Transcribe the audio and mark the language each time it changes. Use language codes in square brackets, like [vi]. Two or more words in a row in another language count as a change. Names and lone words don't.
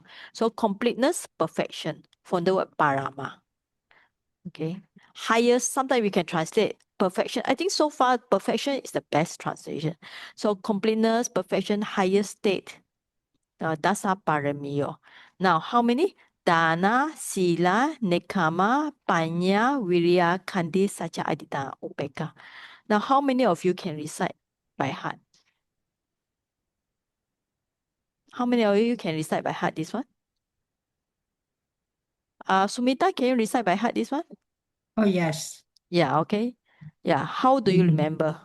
[en] So completeness, perfection from the word parama. Okay. Highest, sometimes we can translate perfection. I think so far perfection is the best translation. So completeness, perfection, highest state. [pi] Dasa paramiyo. [en] Now, how many? [pi] Dana, sila, nekama, panya, virya, kandi, sacha, adita, upeka. [en] Now, how many of you can recite by heart? How many of you can recite by heart this one? Sumita, can you recite by heart this one? Oh, yes. Yeah, okay. Yeah, how do you remember?